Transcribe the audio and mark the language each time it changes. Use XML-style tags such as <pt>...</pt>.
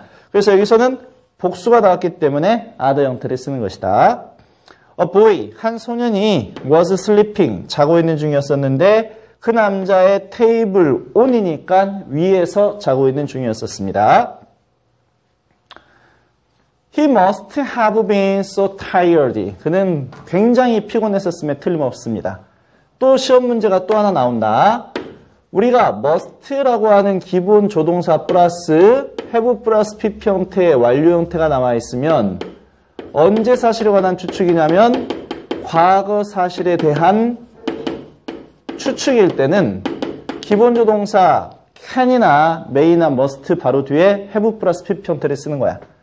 <ko>그래서 여기서는 복수가 나왔기 때문에 other 형태를 쓰는 것이다.</ko> <en>A boy,</en> <ko>한 소년이</ko> <en>was sleeping,</en> <ko>자고 있는 중이었었는데 그 남자의 테이블 on이니까 위에서 자고 있는 중이었었습니다.</ko> <en>He must have been so tired.</en> <ko>그는 굉장히 피곤했었음에 틀림없습니다. 또 시험 문제가 또 하나 나온다. 우리가 must라고 하는 기본 조동사 플러스 have 플러스 pp 형태의 완료 형태가 나와 있으면 언제 사실에 관한 추측이냐면 과거 사실에 대한 추측일 때는 기본 조동사 can이나 may나 must 바로 뒤에 have 플러스 pp 형태를 쓰는 거야.</ko>